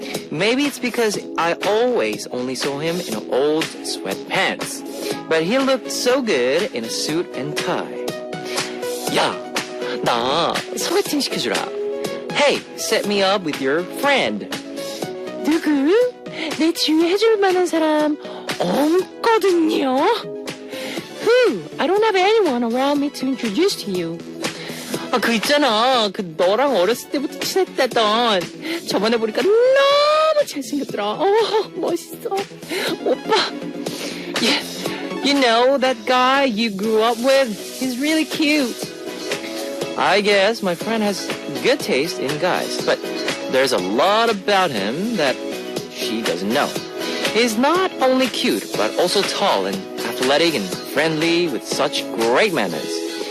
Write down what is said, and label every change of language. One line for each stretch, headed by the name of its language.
English: Maybe it's because I always only saw him in old sweatpants. But he looked so good in a suit and tie.
Korean: 야, 나 소개팅 시켜주라.
English: Hey, set me up with your friend.
Korean: 누구? 내 주위에 해줄 만한 사람 없거든요.
English: Who? I don't have anyone around me to introduce to you.
Korean: 그 있잖아. 너랑 어렸을 때부터 친했다던. 저번에 보니까 너무 잘생겼더라. 멋있어. 오빠. Yeah.
English: You know that guy you grew up with? He's really cute. I guess my friend has good taste in guys, but there's a lot about him that she doesn't know. He's not only cute, but also tall and athletic and friendly with such great manners.